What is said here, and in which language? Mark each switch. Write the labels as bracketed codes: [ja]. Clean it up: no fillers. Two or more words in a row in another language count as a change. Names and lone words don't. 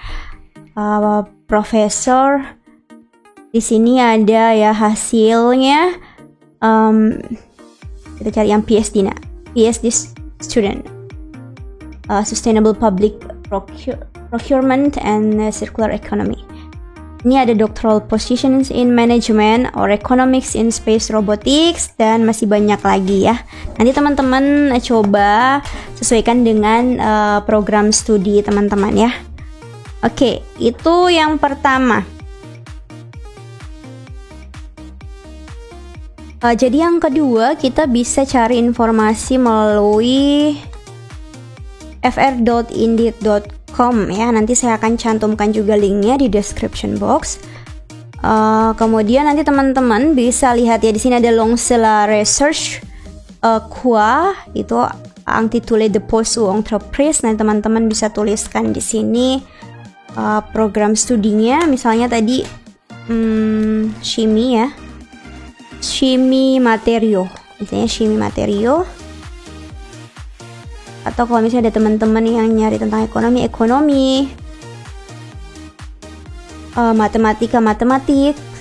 [id] Profesor. Di sini ada ya hasilnya. Kita cari yang PhD. Nah, [en] PhD student, Sustainable Public Procurement and Circular Economy. [id] Ini ada [en] doctoral positions in management or economics in space robotics, [id] dan masih banyak lagi ya. Nanti teman-teman coba sesuaikan dengan program studi teman-teman ya. Oke, itu yang pertama. Jadi yang kedua, kita bisa cari informasi melalui fr.indeed.com ya. Nanti saya akan cantumkan juga linknya di [en] description box. [id] Kemudian nanti teman-teman bisa lihat ya, di sini ada Longsela Research Quoi itu [fr] intitulé de poste ou entreprise. [id] Nah, teman-teman bisa tuliskan di sini program studinya, misalnya tadi Chimie ya, Chimie Materio, misalnya Chimie Materio. Atau kalau misalnya ada teman-teman yang nyari tentang ekonomi, matematik.